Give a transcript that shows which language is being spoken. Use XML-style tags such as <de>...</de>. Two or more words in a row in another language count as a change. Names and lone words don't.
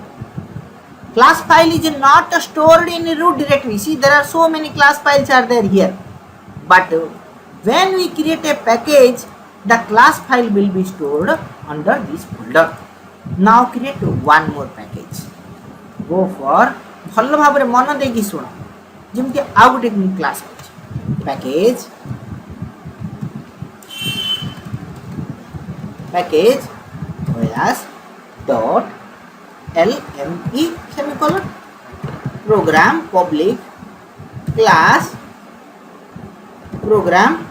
<en>Class file is not stored in root directory. See, there are so many class files are there here. But when we create a package, the class file will be stored under this folder. Now create one more package. Go for</en> <or>ଭଲ ଭାବରେ ମନ ଦେଇକି ଶୁଣ ଯେମିତି ଆଉ ଗୋଟେ କ୍ଲାସ୍ ଅଛି</or> <en>package class dot lme semicolon program public class program</en>